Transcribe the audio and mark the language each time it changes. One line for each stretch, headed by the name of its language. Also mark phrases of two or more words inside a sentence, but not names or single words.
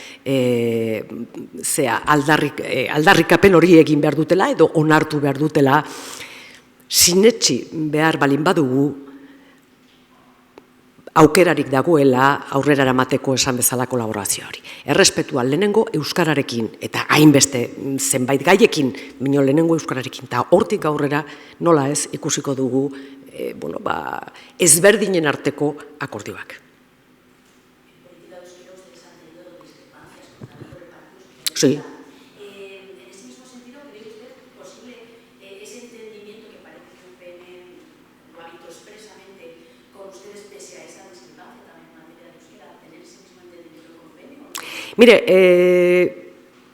Basque: aldarrikapen hori egin behar dutela edo onartu behar dutela, sinetsi behar balin badugu aukerarik dagoela aurrera eramateko esan bezala kolaborazio hori. Errespetua lehenengo euskararekin eta hainbeste zenbait gaiekin, baina lehenengo euskararekin, eta hortik aurrera nola ez ikusiko dugu ezberdinen arteko akordioak.
Spanish: Sí. En ese mismo sentido, ¿cree usted posible ese entendimiento que parece que UPN lo ha dicho expresamente con ustedes pese a esa discrepancia también en materia de euskera, tener ese mismo entendimiento con UPN?